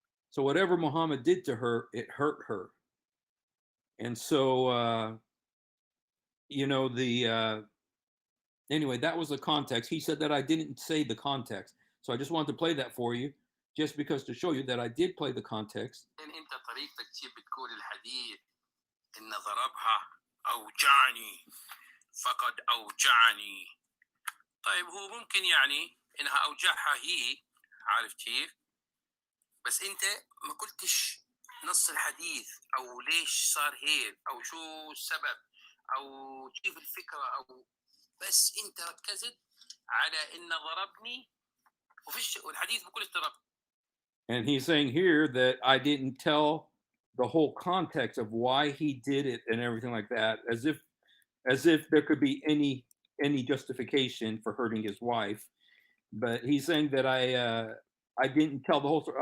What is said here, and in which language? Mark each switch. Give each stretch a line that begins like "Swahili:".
English: So whatever Muhammad did to her, it hurt her. And so anyway, that was the context. He said that I didn't say the context. So I just wanted to play that for you, just because to show you that I did play the context.
Arabic: انت طريقتك كيف بتقول الحديث ان ضربها اوجعني فقد اوجعني. طيب هو ممكن يعني انها اوجعها هي، عارف كيف؟ بس انت ما قلتش نص الحديث او ليش صار هيك او شو السبب او كيف الفكره، او بس انت ركزت على ان ضربني والحديث بكل ضربني.
English: And he's saying here that I didn't tell the whole context of why he did it and everything like that, as if there could be any justification for hurting his wife. But he's saying that I didn't tell the whole story.